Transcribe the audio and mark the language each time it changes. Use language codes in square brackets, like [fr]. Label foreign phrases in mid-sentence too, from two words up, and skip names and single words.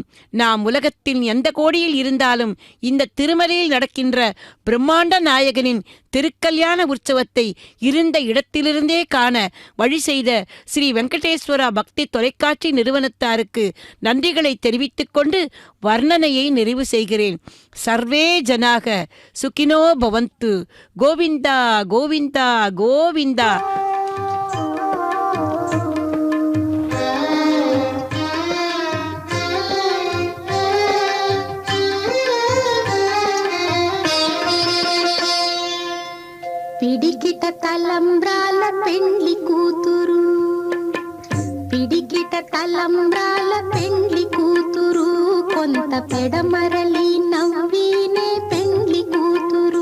[ta] நாம் உலகத்தின் எந்த கோடியில் இருந்தாலும் இந்த திருமலையில் நடக்கின்ற பிரம்மாண்ட நாயகனின் திருக்கல்யாண உற்சவத்தை இருந்த இடத்திலிருந்தே காண வழி செய்த ஸ்ரீ வெங்கடேஸ்வரா பக்தி தொலைக்காட்சி நிறுவனத்தாருக்கு நன்றிகளை தெரிவித்துக் கொண்டு வர்ணனையை நிறைவு செய்கிறேன். [sa] சர்வே ஜனாக சுகினோ பவந்து. [ta] கோவிந்தா கோவிந்தா கோவிந்தா. [te] పిడికిట తలంబ్రాల పెండ్లి కూతురు, పిడికిట తలంబ్రాల పెండ్లి కూతురు, కొంత పెడమరలి నవ్వినే పెండ్లి కూతురు.